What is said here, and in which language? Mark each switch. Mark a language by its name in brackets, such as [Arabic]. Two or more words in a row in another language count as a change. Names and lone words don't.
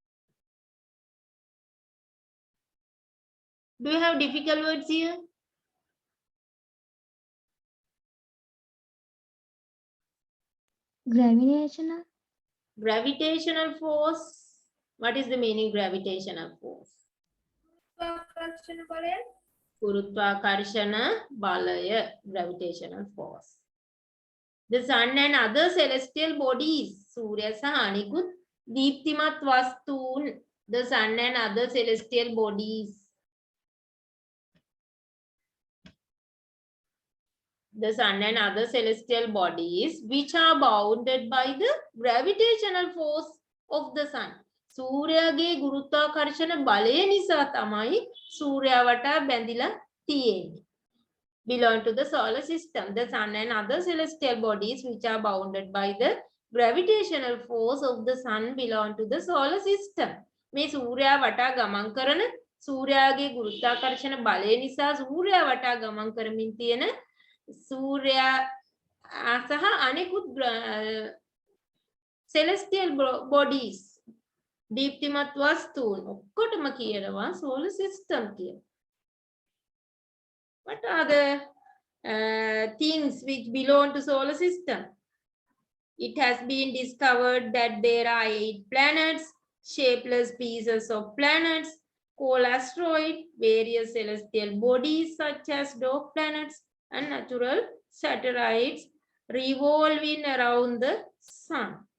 [English] Do you have difficult words here? Gravitational. Gravitational force. What is the meaning gravitational force? [Sinhala] ආකර්ෂණ බලය ගුරුත්වාකර්ෂණ බලය, [English] gravitational force. The sun and other celestial bodies, [Sinhala] සූර්ය සහ අනිකුත් දීප්තිමත් වස්තුන්, [English] the sun and other celestial bodies. The sun and other celestial bodies which are bounded by the gravitational force of the sun. [Sinhala] සූර්යාගේ ගුරුත්වාකර්ෂණ බලය නිසා තමයි සූර්යා වටා බැඳිලා තියෙන්නේ. [English] Belong to the solar system. The sun and other celestial bodies which are bounded by the gravitational force of the sun belong to the solar system. [Sinhala] මේ සූර්යා වටා ගමන් කරන සූර්යාගේ ගුරුත්වාකර්ෂණ බලය නිසා සූර්යා වටා ගමන් කරමින් තියෙන සූර්යා සහ අනෙකුත් [English] celestial bodies [Sinhala] දීප්තිමත් වස්තුන් ඔක්කොටම කියනවා [English] solar system [Sinhala] කියලා. [English] What are the things which belong to solar system? It has been discovered that there are 8 planets, shapeless pieces of planets called asteroids, various celestial bodies such as dwarf planets and natural satellites revolving around the sun.